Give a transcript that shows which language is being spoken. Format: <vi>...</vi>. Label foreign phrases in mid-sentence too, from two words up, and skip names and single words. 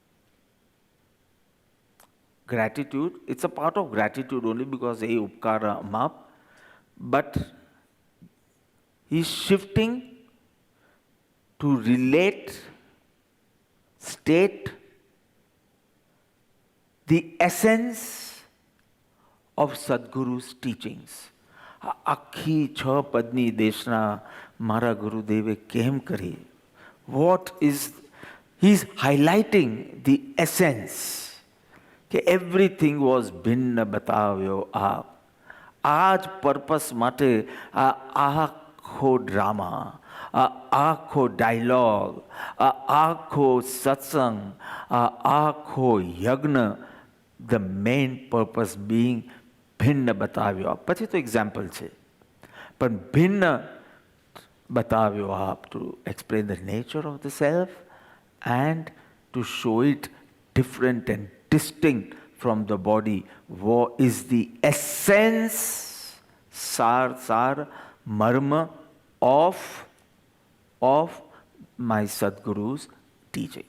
<en>Gratitude, it's a part of gratitude only because he upkara amap, but he's shifting to relate, state the essence of Sadguru's teachings.</en> <gu>આખી 6 પદની દેશના મારા ગુરુદેવે કેમ કરી?</gu> <en>What is, he's highlighting the essence.</en> <gu>કે</gu> <en>everything was</en> <gu>ભિન્ન બતાવ્યો આપ. આ જ પર્પસ માટે આ આખો ડ્રામા, આ આખો ડાયલોગ, આ આખો સત્સંગ, આ આખો યજ્ઞ,</gu> <en>the main purpose being</en> <gu>ભિન્ન બતાવ્યો. પછી તો એક્ઝામ્પલ છે, પણ ભિન્ન બતાવ્યો આપ,</gu> <en>to explain the nature of the self and to show it different and distinct from the body. What is the essence, sar, marma of my Sadguru's teachings.</en>